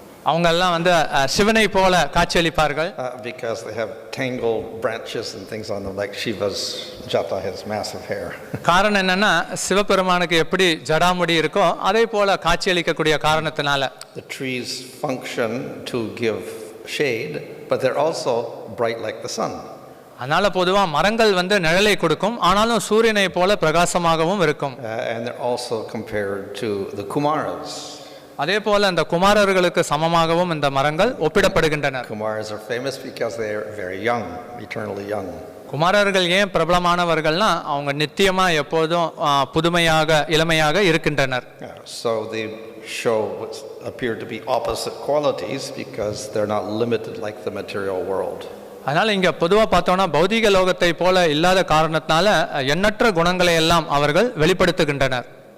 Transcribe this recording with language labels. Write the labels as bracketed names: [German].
[Tamil] அவங்க எல்லாம் வந்து சிவனை போல காட்சியளிப்பார்கள். [English] Because they have tangled branches and things on them, like Shiva's jata, his massive hair. [Tamil] காரணம் என்னன்னா சிவபெருமானுக்கு எப்படி ஜடாமுடி இருக்கோ அதே போல காட்சியளிக்கக்கூடிய காரணத்தினால. [English] The trees function to give shade, but they're also bright like the sun. [Tamil] அதனால பொதுவா மரங்கள் வந்து நிழலை கொடுக்கும், ஆனாலும் சூரியனை போல பிரகாசமாகவும் இருக்கும். [English] And they're also compared to the Kumaras. [Tamil] அதே போல இந்த குமாரர்களுக்கு சமமாகவும் இந்த மரங்கள் ஒப்பிடப்படுகின்றன. [English] Kumaras are famous because they are very young, eternally young. [Tamil] குமாரர்கள் ஏன் பிரபலமானவர்கள்னா அவங்க நித்தியமா எப்போதும் புதுமையாக இளமையாக இருக்கின்றனர். [English] So they show what appear to be opposite qualities because they're not limited like the material world. [Tamil] அதனால இங்க பொதுவா பார்த்தோம்னா பௌதிக லோகத்தை போல இல்லாத காரணத்தினால எண்ணற்ற குணங்களை எல்லாம் அவர்கள் வெளிப்படுத்துகின்றனர்.